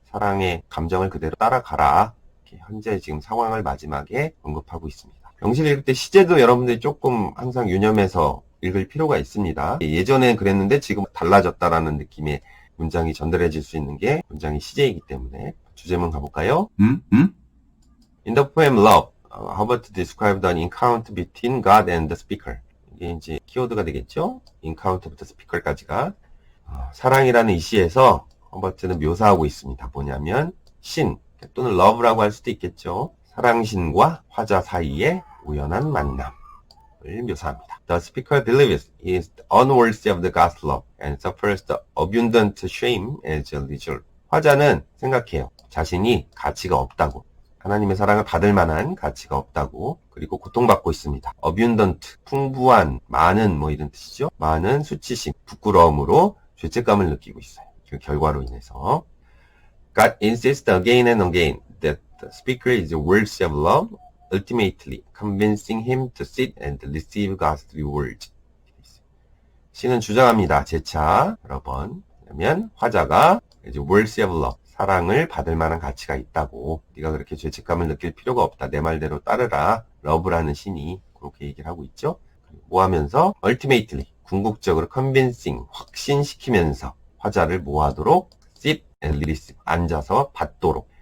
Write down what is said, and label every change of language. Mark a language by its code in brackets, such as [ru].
[ko] 사랑의 감정을 그대로 따라가라. 이렇게 현재 지금 상황을 마지막에 언급하고 있습니다. 명시를 읽을 때 시제도 여러분들이 조금 항상 유념해서 읽을 필요가 있습니다. 예전엔 그랬는데 지금 달라졌다라는 느낌의 문장이 전달해질 수 있는 게 문장의 시제이기 때문에 주제문 가볼까요? [en] In the poem Love, Herbert described an encounter between God and the speaker. [ko] 이게 이제 키워드가 되겠죠? encounter부터 speaker까지가 사랑이라는 이 시에서 허버트는 묘사하고 있습니다. 뭐냐면 신 또는 love라고 할 수도 있겠죠. 사랑신과 화자 사이의 우연한 만남을 묘사합니다. [en] The speaker believes he is unworthy of the God's love and suffers the abundant shame as a result. [ko] 화자는 생각해요. 자신이 가치가 없다고. 하나님의 사랑을 받을 만한 가치가 없다고. 그리고 고통받고 있습니다. abundant, 풍부한, 많은 뭐 이런 뜻이죠. 많은 수치심, 부끄러움으로 죄책감을 느끼고 있어요. 그 결과로 인해서. [en] God insists again and again that the speaker is worthy of love, ultimately convincing him to sit and receive God's reward. [ko] 신은 주장합니다. 재차 여러 번. 그러면 화자가 이제 worthy of love, 사랑을 받을 만한 가치가 있다고. 네가 그렇게 죄책감을 느낄 필요가 없다. 내 말대로 따르라. love라는 신이 그렇게 얘기를 하고 있죠. 뭐 하면서 ultimately, 궁극적으로 convincing, 확신시키면서 화자를 뭐 하도록 sit and receive, 앉아서 받도록.